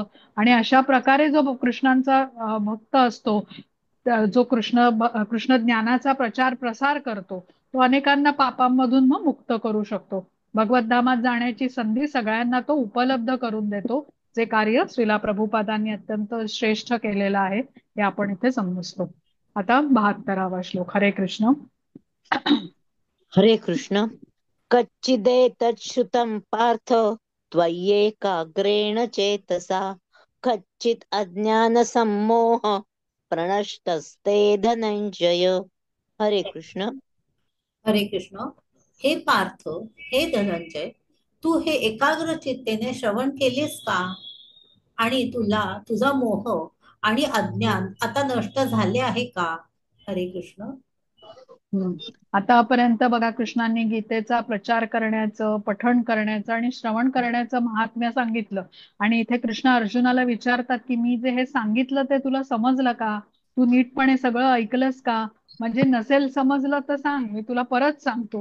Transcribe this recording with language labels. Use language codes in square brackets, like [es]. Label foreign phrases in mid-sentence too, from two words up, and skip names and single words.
[mr] आणि अशा प्रकारे जो कृष्णांचा भक्त असतो, जो कृष्ण ज्ञानाचा प्रचार प्रसार करतो, तो अनेकांना पापांमधून मग मुक्त करू शकतो. भगवद्धामात जाण्याची संधी सगळ्यांना तो उपलब्ध करून देतो, जे कार्य श्रीला प्रभुपादांनी अत्यंत श्रेष्ठ केलेलं आहे हे आपण इथे समजतो. आता 72वा श्लोक. हरे कृष्ण. हरे कृष्ण. [sa] कच्चिदेतच्छ्रुतं पार्थ त्वय्येकाग्रेण चेतसा कच्चित् अज्ञानसम्मोह प्रणष्टस्ते धनंजय. [mr] हरे कृष्ण. हरे कृष्ण. हे पार्थ, हे धनंजय, तू हे एकाग्र चित्तेने श्रवण केलेस का? आणि तुला तुझा मोह आणि अज्ञान आता नष्ट झाले आहे का? हरे कृष्ण. हम्म. आतापर्यंत बघा कृष्णांनी गीतेचा प्रचार करण्याचं, पठण करण्याचं आणि श्रवण करण्याचं महात्म्य सांगितलं. आणि इथे कृष्ण अर्जुनाला विचारतात की मी जे हे सांगितलं ते तुला समजलं का? तू नीटपणे सगळं ऐकलंस का? म्हणजे नसेल समजलं तर सांग, मी तुला परत सांगतो.